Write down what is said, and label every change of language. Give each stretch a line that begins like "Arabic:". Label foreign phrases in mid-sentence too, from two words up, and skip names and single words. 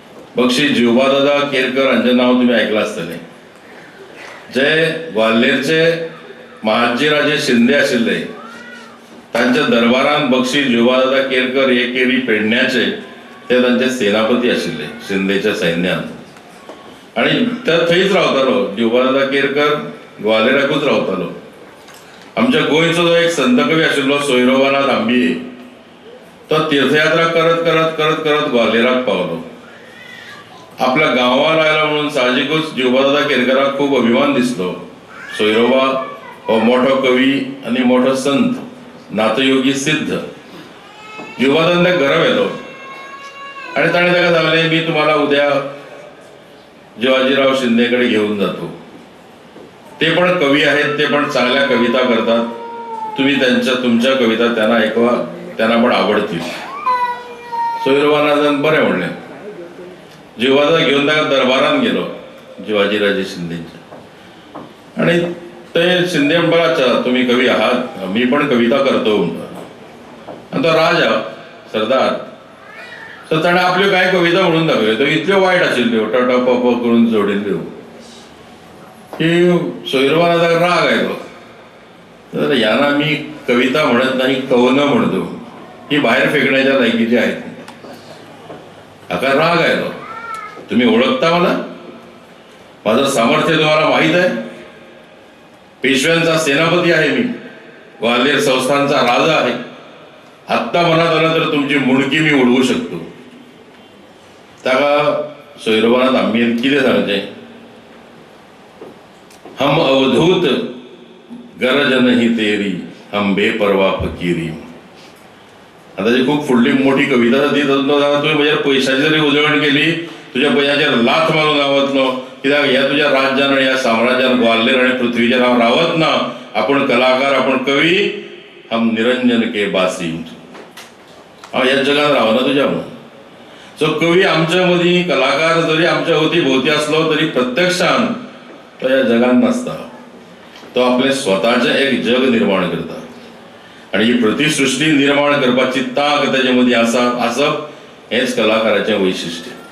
Konkani: बक्षी जिवबादादा केरकर हांचें नांव तुमी आयकलां आसतलें, जे ग्वाल्हेरचे महाजीराजे शिंदे आशिल्ले तांच्या दरबारान बक्षी जिवबादादा केरकर हे केरी पेडण्याचे ते तांचे सेनापती आशिल्ले शिंदेच्या सैन्यात आणि ते थंयच रावतालो. जिवबादादा केरकर ग्वाल्हेराकूच रावतालो. आमच्या गोंयचो जो एक संत कवी आशिल्लो सोयरोबानाथ आंबिये तो तीर्थयात्रा करत करत करत करत ग्वाल्हेराक पावलो. आपल्या गांवांत आयलो म्हणून साहजिकूच जिवबादादा केरकराक खूब अभिमान दिसलो. सोयरोबा हो मोठो कवी आनी मोठो संत, नाथयोगी सिद्ध. जिवबादान त्या घरा व्हेलो आणि ताणें ताका सांगलें,
Marathi: मी तुम्हाला उद्या जिवाजीराव शिंदे कडे घेऊन जातो. ते पण कवी आहेत, ते पण चांगल्या कविता करतात. तुम्ही तुमच्या कविता त्यांना ऐकवा, त्यांना पण आवडतील.
Konkani: सोयरोबानाथान बरें म्हणलें. जिवबादादा घेऊन ताका दरबारान गेलो जिवाजीराजे शिंदेच्या आणि ते शिंदे म्हणपाक, अच्छा
Marathi: तुम्ही कवी आहात, मी पण कविता करतो
Konkani: म्हणटा. आणि तो राजा सरदार तर ताणें आपल्यो कांय कविता म्हणून दाखयल्यो. त्यो इतल्यो वायट आशिल्ल्यो, टट पप करून जोडिल्ल्यो की सोयरोबानाथाक राग आयलो.
Marathi: तर ह्याना मी कविता म्हणत नाही, कवनं म्हणतो, ही भायर फेकण्याच्या लायकीची आहेत.
Konkani: हाका राग आयलो.
Marathi: तुम्ही ओळखता मला, माझं सामर्थ्य तुम्हाला माहीत आहे. पेशव्यांचा सेनापती आहे मी, ग्वाल्हेर संस्थानचा राजा आहे. आत्ता मनात आलं तर तुमची मुंडकी मी उडवू शकतो.
Konkani: ताका सोयरोबानाथ आंबियेन कितें सांगचें,
Hindi: हम अवधूत गरज नहीं तेरी, हम बेपरवा फकीरी.
Konkani: ताची खूप फुडली मोठी कविता ती. तुम्ही म्हज्या पयशांची जरी उजळण केली, तुझ्या पयशांचेर लाथ मारून रावतलो, कित्याक ह्या तुझ्या राज्यान आणि ह्या साम्राज्यान ग्वाल्हेर आणि पृथ्वीचेर हांव रावत ना. आपण कलाकार, आपण कवी,
Hindi: हम निरंजन के बासी.
Konkani: हांव ह्या जगात रावना तुज्या म्हणून. सो कवी आमच्या मदीं, कलाकार जरी आमच्या अवती भोवती असलो तरी प्रत्यक्षान तो ह्या जगात नसता. तो आपले स्वताचें एक जग निर्माण करता आणि ही प्रतिसृष्टी निर्माण करपाची तांक ताचे मदीं आसप हेच कलाकाराचें वैशिश्ट्य.